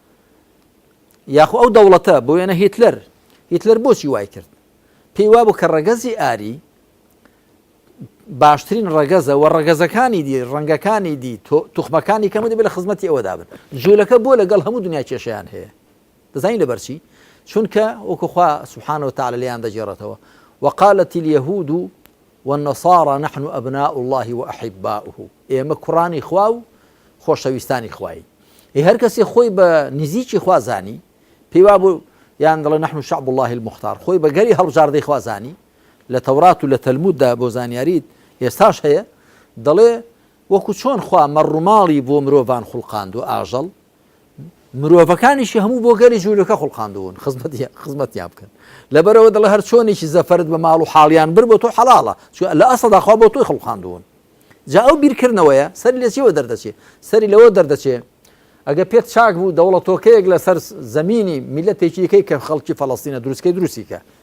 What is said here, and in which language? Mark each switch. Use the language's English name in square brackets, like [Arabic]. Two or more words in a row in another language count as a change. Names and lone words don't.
[Central Kurdish] یاخو ئەو دەوڵەتە بۆ وێنە هیتلەر بۆچی وای کرد پێی وا بوو کە ڕەگەزی ئاری باشترین ڕەگەزە و ڕەگەزەکانی دی ڕەنگەکانی دی توخمەکانی کەمە دەبێت لە خزمەتی ئەوە دابن جوولەکە بۆ لەگەڵ هەموو دنیا کێشیان هەیە دەزانین لەبەرچی چونکە وەکوخوا [Arabic] سبحانه وتعالى [Central Kurdish] لێیان دەجێڕێتەوە [Arabic] وقالت اليهود والنصارى نحن أبناء الله وأحباؤه [Central Kurdish] ئێمە کوڕانی خوا و خۆشەویستانی خوایی هەر کەسێ خۆی بە نزیکی خوا زانی پێی وا بوو یان دەڵێ [Arabic] نحن شعب الله المختار [Central Kurdish] خۆی بە گەری هەڵبژاردەی خوا زانی لە تەورات و لە تەلموددا بۆ زانیاریت ئێستاش هەیە دەڵێ وەکو چۆن خوا مەڕووماڵی بۆ مرۆڤان خوڵقاند و ئاژەڵ مرۆڤەکانیشی هەموو بۆ گەری جوولەکە خوڵقاندوون خزمەتیان بکەن لەبەرەوە دەڵێ هەر چۆنێکی زەفرت بە ماڵ و حاڵیان بر بۆ تۆ حەڵاڵە لە ئەسڵدا خوا بۆ تۆی خوڵقاندوون جا ئەو بیرکردنەوەیە سەری لە چیەوە دەردەچێت سەری لەوە دەردەچێت ئەگە پێت چاک بوو دەوڵەتۆکەیەک لەسەر زەمینی میلەتێکی یەکەی کە خەڵکی فەڵەستینە دروستکەی دروستیکە